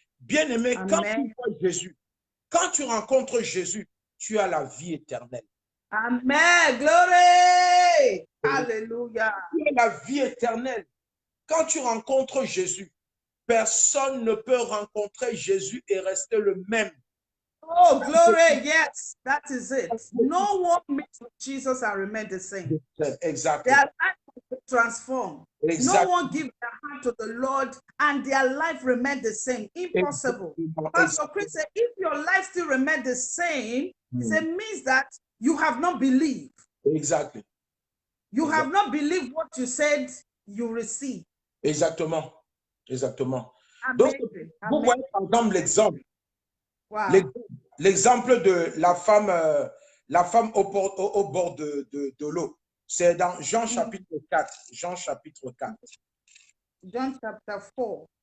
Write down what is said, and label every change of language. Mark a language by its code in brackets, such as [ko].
[fr] Bien-aimé, quand tu vois Jésus, quand tu rencontres Jésus, tu as la vie éternelle. [en] Amen. Glory. Alléluia. [fr] Tu as la vie éternelle. Quand tu rencontres Jésus, personne ne peut rencontrer Jésus et rester le même. [en] Oh, glory. Yes, that is it. No one meets with Jesus and remain the same. Exactly. Their life will be transformed. Exactly. No one gives their heart to the Lord and their life remain the same. Impossible. Pastor Chris said, if your life still remains the same, it means that you have not believed. Exactly. You have not believed what you said you received. [fr] Exactement. Exactement. Donc, vous voyez par exemple l'exemple. [en] Wow. [fr] L'exemple de la femme au bord de l'eau. C'est dans Jean chapitre 4. Jean chapitre 4. [en] John chapter 4.